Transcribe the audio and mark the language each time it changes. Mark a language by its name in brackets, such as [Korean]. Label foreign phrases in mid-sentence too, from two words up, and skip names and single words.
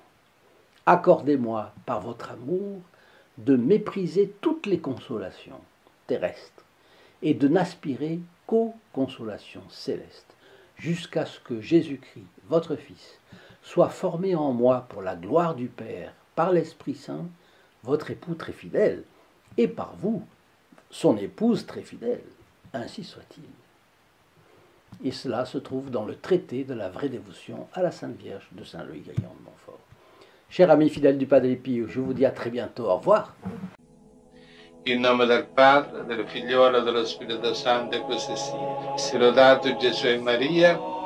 [French] Accordez-moi, par votre amour, de mépriser toutes les consolations terrestres et de n'aspirer qu'aux consolations célestes, jusqu'à ce que Jésus-Christ, votre Fils, soit formé en moi pour la gloire du Père, par l'Esprit Saint, votre époux très fidèle, et par vous, son épouse très fidèle, ainsi soit-il. Et cela se trouve dans le traité de la vraie dévotion à la Sainte Vierge de Saint Louis Grignon de Montfort. Chers amis fidèles du Padre Pio, je vous dis à très bientôt. Au revoir. [Italian] In nome del Padre, del Figliolo e dello Spirito Santo, e così sia. Sia lodato Gesù e Maria,